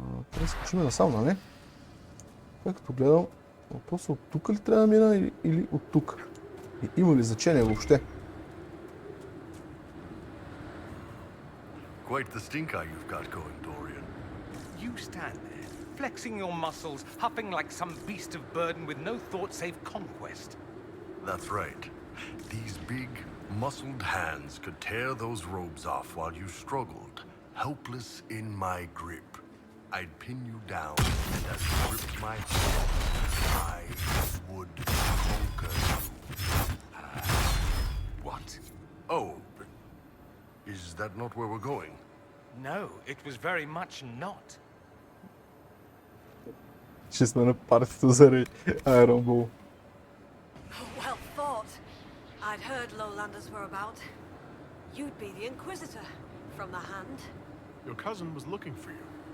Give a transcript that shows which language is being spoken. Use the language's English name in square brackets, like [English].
[Bulgarian] Трябва да се почиме насам, нали? Това като гледам, въпросът от тук ли трябва да мина или от тук? И има ли значение въобще? [English] Quite the stinker you've got going, Dorian. You stand there, flexing your muscles, huffing like some beast of burden with no thought save conquest. That's right. These big, muscled hands could tear those robes off while you struggled, helpless in my grip. I'd pin you down, and as you gripped my hand, I would conquer you. What? Oh, but is that not where we're going? No, it was very much not. [Bulgarian] Ще сме на партията заради Iron Bull. [English] Well thought. I'd heard lowlanders were about. You'd be the Inquisitor, from the hand. Your cousin was looking for you.